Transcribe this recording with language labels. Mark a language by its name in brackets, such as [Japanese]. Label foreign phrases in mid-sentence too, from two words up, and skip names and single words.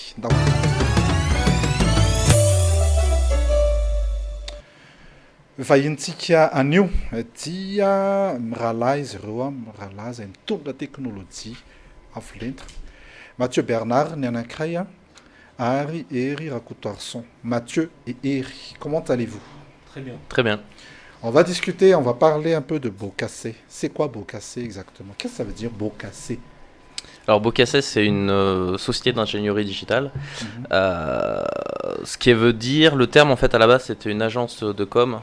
[Malagasy] ndao vahintsika anio dia mirahalahy izy ireo mirahalahy izay mitondra teknôlôjia avolenta Mathieu Bernard ny anankiray ary Eri Rakotoarson. [French] Mathieu et Eri, comment allez-vous? Très bien. Très bien. On va discuter, on va parler un peu de Bocasset. C'est quoi Bocasset exactement? Qu'est-ce que ça veut dire Bocasset? Alors Bocasset, c'est une société d'ingénierie digitale. Ce qui veut dire, le terme en fait à la base c'était une agence de com.